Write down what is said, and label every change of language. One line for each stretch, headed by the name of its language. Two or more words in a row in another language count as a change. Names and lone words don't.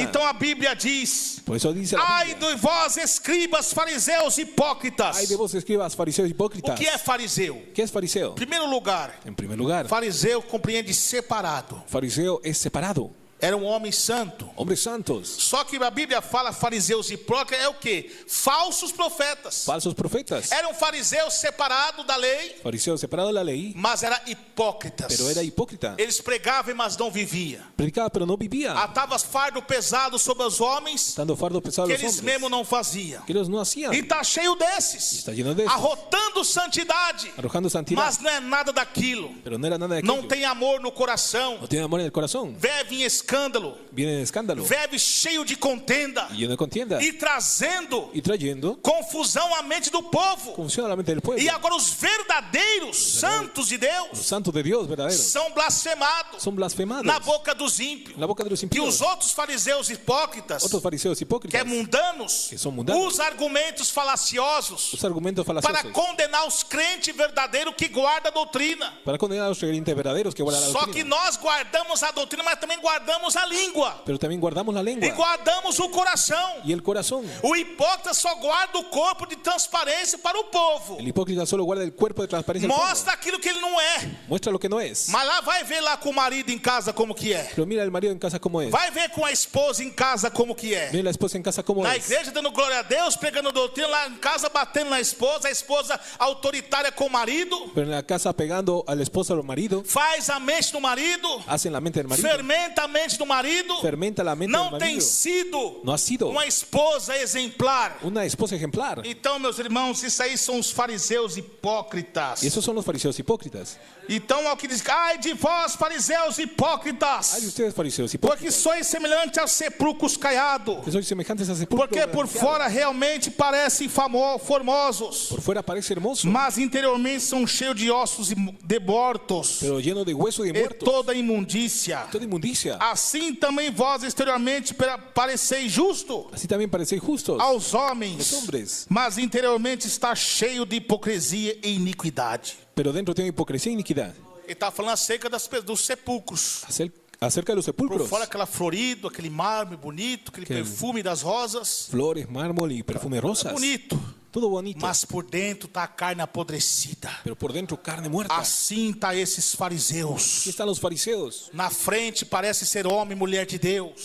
Portuguese: Então a Bíblia diz:
Spanish: Por eso dice la
Portuguese: ai
Spanish: Biblia,
Portuguese: de vós, escribas, fariseus hipócritas.
Spanish: ay de vos escribas, fariseos
Portuguese: O
Spanish: hipócritas.
Portuguese: que é fariseu?
Spanish: ¿Qué es fariseo?
Portuguese: Em primeiro lugar,
Spanish: En primer lugar,
Portuguese: fariseu compreende separado.
Spanish: fariseo es separado,
Portuguese: Era um homem santo.
Spanish: hombres santos,
Portuguese: Só que a Bíblia fala fariseus hipócritas é o que? Falsos profetas.
Spanish: falsos profetas.
Portuguese: Era um fariseu separado da lei,
Spanish: Fariseo separado de la ley,
Portuguese: mas era hipócritas.
Spanish: pero era hipócrita.
Portuguese: Eles pregavam, mas não viviam.
Spanish: Predicaba, pero no vivía.
Portuguese: Atava fardo pesado sobre os homens
Spanish: Dando fardo pesado
Portuguese: que
Spanish: a los
Portuguese: eles
Spanish: hombres,
Portuguese: mesmo não faziam.
Spanish: que ellos no hacían.
Portuguese: E está cheio desses,
Spanish: Está lleno de eso,
Portuguese: arrotando santidade,
Spanish: arrojando santidad,
Portuguese: mas não é nada daquilo.
Spanish: pero no era nada de
Portuguese: Não
Spanish: aquello.
Portuguese: tem amor no coração.
Spanish: No tiene amor en el corazón.
Portuguese: Vive em escândalo,
Spanish: viene en escándalo
Portuguese: vive cheio de contenda
Spanish: y lleno de contienda
Portuguese: e trazendo
Spanish: y trayendo
Portuguese: confusão à mente do povo.
Spanish: confusión a la mente del pueblo.
Portuguese: E agora os verdadeiros santos de
Spanish: Los
Portuguese: Deus
Spanish: santos de Dios verdaderos
Portuguese: são blasfemados
Spanish: son blasfemados
Portuguese: na boca dos ímpios.
Spanish: en la boca de los
Portuguese: E
Spanish: impíos.
Portuguese: os outros fariseus hipócritas,
Spanish: Otros fariseos
Portuguese: que
Spanish: hipócritas
Portuguese: é mundanos, que são mundanos, os argumentos falaciosos
Spanish: los argumentos
Portuguese: para
Spanish: falaciosos
Portuguese: condenar os crentes verdadeiros que guardam a doutrina.
Spanish: para condenar a los creyentes verdaderos que guardan la
Portuguese: Só que
Spanish: doctrina.
Portuguese: nós guardamos a doutrina, mas também guardamos a língua
Spanish: Pero también guardamos la
Portuguese: e
Spanish: lengua
Portuguese: guardamos o coração.
Spanish: y el corazón.
Portuguese: O hipócrita só guarda o corpo de transparência para o povo.
Spanish: El hipócrita solo guarda el cuerpo de transparencia al pueblo.
Portuguese: Mostra aquilo que ele não é.
Spanish: Muestra lo que no es.
Portuguese: Mas lá vai ver lá com o marido em casa como que é.
Spanish: Pero mira el marido en casa como es.
Portuguese: Vai ver com a esposa em casa como que é.
Spanish: Mira la esposa en casa como
Portuguese: Na
Spanish: es.
Portuguese: igreja dando glória a Deus, pregando doutrina, lá em casa batendo na esposa, a esposa autoritária com o marido,
Spanish: Pero en la casa pegando al esposo o al marido,
Portuguese: faz a mente do marido,
Spanish: hacen la mente del marido,
Portuguese: fermenta a mente do marido.
Spanish: fermenta la mente
Portuguese: Não
Spanish: del
Portuguese: tem
Spanish: marido.
Portuguese: sido
Spanish: No ha sido
Portuguese: uma esposa exemplar.
Spanish: una esposa ejemplar.
Portuguese: Então, meus irmãos, isso aí são os fariseus hipócritas.
Spanish: Y esos son los fariseos hipócritas.
Portuguese: Então, é o que diz: ai de vós, fariseus hipócritas,
Spanish: Hay de ustedes fariseos
Portuguese: porque
Spanish: hipócritas
Portuguese: sois semelhantes aos sepulcros caiados,
Spanish: que sois semejantes a sepulcros
Portuguese: porque por
Spanish: blanqueados.
Portuguese: fora realmente parecem formosos,
Spanish: Por fuera parece hermoso,
Portuguese: mas interiormente são cheios de ossos debortos
Spanish: pero lleno de hueso de
Portuguese: e
Spanish: muertos,
Portuguese: toda imundícia.
Spanish: toda inmundicia.
Portuguese: Assim também vós exteriormente pareceis justo
Spanish: Así también parecéis justos
Portuguese: aos
Spanish: los
Portuguese: homens,
Spanish: hombres,
Portuguese: mas interiormente está cheio de hipocrisia e iniquidade.
Spanish: pero dentro tiene hipocresía e iniquidad.
Portuguese: Ele está falando acerca dos sepulcros.
Spanish: Acerca de los
Portuguese: Por
Spanish: sepulcros,
Portuguese: fora aquela florido, aquele mármore bonito, aquele perfume das rosas.
Spanish: flores, mármol y perfume rosas,
Portuguese: Bonito.
Spanish: todo bonito,
Portuguese: Mas por dentro está a carne apodrecida.
Spanish: pero por dentro carne muerta.
Portuguese: Assim está esses fariseus.
Spanish: Aquí están los fariseos.
Portuguese: Na frente parece ser homem e mulher de Deus.